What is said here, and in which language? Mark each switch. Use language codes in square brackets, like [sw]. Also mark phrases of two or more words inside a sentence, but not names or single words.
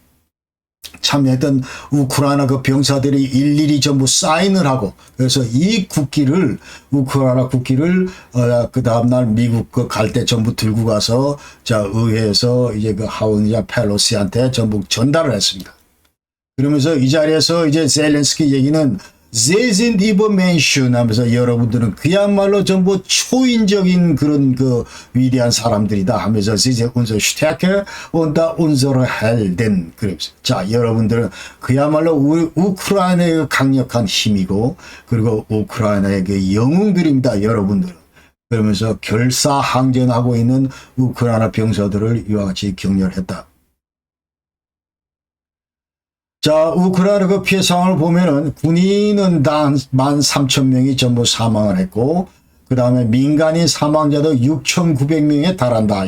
[ko] 참여했던 우크라이나 그 병사들이 일일이 전부 사인을 하고 그래서 이 국기를 우크라이나 국기를 그 다음날 미국 그 갈 때 전부 들고 가서 자, 의회에서 이제 그 하원의장 펠로시한테 전부 전달을 했습니다. 그러면서 이 자리에서 이제 젤렌스키 얘기는 [de] Sie sind übermenschen [ko] 하면서 여러분들은 그야말로 전부 초인적인 그런 그 위대한 사람들이다 하면서 [de] Sie sind unsere Stärke und unsere Helden [ko] 그러면서 자, 여러분들은 그야말로 우리 우크라이나의 강력한 힘이고 그리고 우크라이나의 그 영웅들입니다. 여러분들은. 그러면서 결사항전하고 있는 우크라이나 병사들을 이와 같이 격려했다. 자, 우크라이나 그 피해 상황을 보면은 군인은 다 13,000명이 전부 사망을 했고, 그 다음에 민간인 사망자도 6,900명에 달한다.